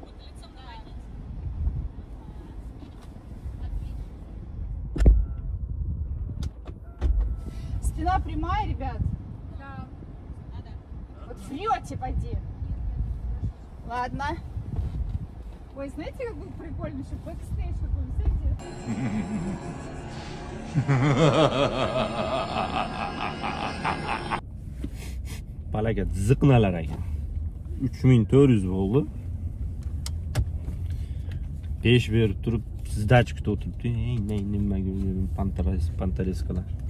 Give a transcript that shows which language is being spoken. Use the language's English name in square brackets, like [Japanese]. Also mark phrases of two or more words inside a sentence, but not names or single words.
[Russian] Спина прямая, ребят. Да. Вот врете, поди. Ладно. Ой, знаете, как будет прикольно, еще бэкстейдж какой-нибудь, знаете? [Uzbek] Palaga ziqnalar ekan. 3400 bo'ldi. 5 berib turib, sdach kutib o'tiribdi. Nimaga pantareskalar.